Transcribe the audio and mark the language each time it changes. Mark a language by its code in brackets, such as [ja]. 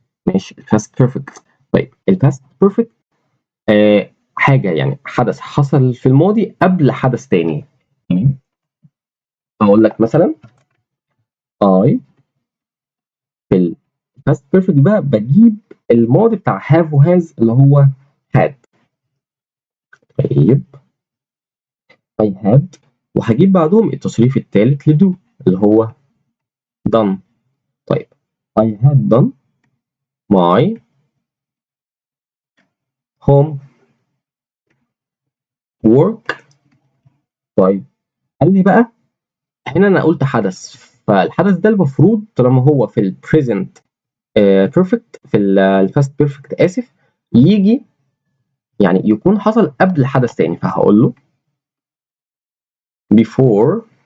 [ar] ماشي، الباست بيرفكت. طيب الباست بيرفكت حاجه يعني حدث حصل في الماضي قبل حدث تاني، تمام؟ اقول لك مثلا I في الباست بيرفكت بقى بجيب الماضي بتاع have و has اللي هو had. طيب [en] I had، [ar] وهجيب بعدهم التصريف الثالث لdo اللي هو done. [en] طيب I had done my home work. [ar] طيب قال لي بقى هنا انا قلت حدث، فالحدث ده المفروض طالما هو في البريزنت بيرفكت، في الباست بيرفكت اسف، يجي يعني يكون حصل قبل حدث تاني، فهقول له before.